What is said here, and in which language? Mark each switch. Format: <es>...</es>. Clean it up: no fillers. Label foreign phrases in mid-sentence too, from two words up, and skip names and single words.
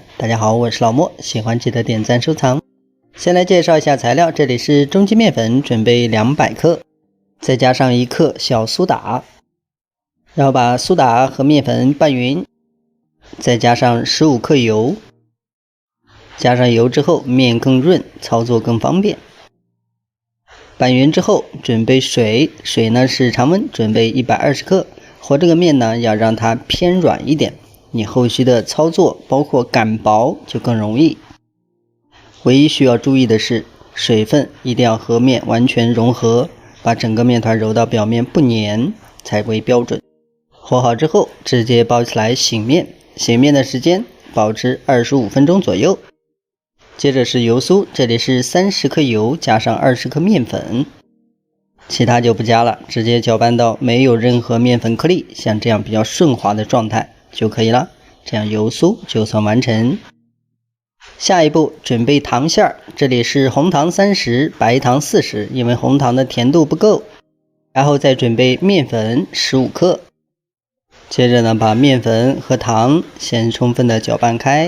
<zh>大家好，我是老莫，喜歡記得點讚收藏。先来介紹一下材料，這裡是中筋麵粉，準備200克，再加上1克小蘇打，然後把蘇打和麵粉拌勻，再加上15克油，加上油之後面更潤，操作更方便。拌勻之後準備水，水呢是常溫，準備120克。和這個面呢要讓它偏軟一點，你後續的操作包括擀薄就更容易。唯一需要注意的是，水分一定要和面完全融合，把整個面团揉到表面不粘才为標準。和好之後直接包起來醒面，醒面的時間保持25分鐘左右。接着是油酥，這裡是30克油加上20克面粉，其他就不加了，直接攪拌到沒有任何面粉顆粒，像這樣比較順滑的狀態就可以了。這樣油酥就算完成。下一步準備糖餡，這裡是紅糖30，白糖40，因為紅糖的甜度不夠。然後再準備面粉15克，接着呢把面粉和糖先充分的攪拌開。</zh>